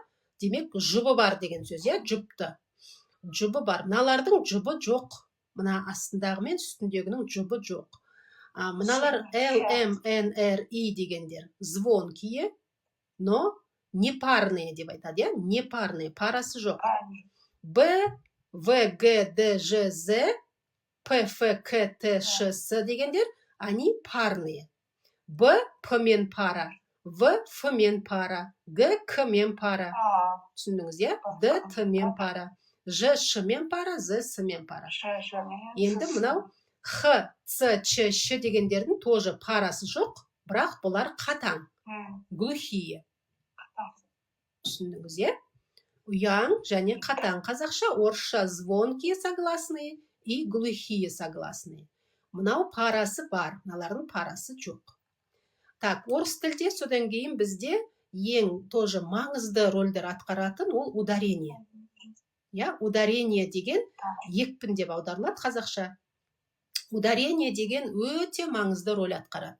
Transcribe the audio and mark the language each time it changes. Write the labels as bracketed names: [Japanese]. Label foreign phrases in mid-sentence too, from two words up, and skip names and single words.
[Kazakh] Демек, жұбы бар деген сөз, жұпты. Жұбы бар. Мыналардың жұбы жоқ. Мына астындағы мен үстіндегінің жұбы жоқ. Мыналар L, M, N, R, I дегендер [Russian] звонкие, но непарные [Kazakh] деп айтады, непарные, парасы жоқ. B, V, G, D, Ж, Z, P, F, K, T, Ш, С дегендер, [Russian] они парные. [Kazakh] B, P мен пара, V, F мен пара, G, K мен пара. Түсіндіңіз, D, T мен пара, Ж, Ш мен пара, З, С мен пара. Енді мынау Х, Ц, Ч, Ш дегендердің тоже парасы жоқ, бірақ бұлар қатаң, глухие. Түсіндіңіз, Ұяң және қатаң. [Russian] Қазақша, орысша звонкие согласные и глухие согласные. [Kazakh] Мынау парасы бар, мыналардың парасы жоқ. Так, орыс тілде содан кейін бізде ең тоже маңызды рөлдер атқаратын ол ударение. Ударение деген екпін деп аударылады қазақша. Ударение деген өте маңызды рөл атқарады.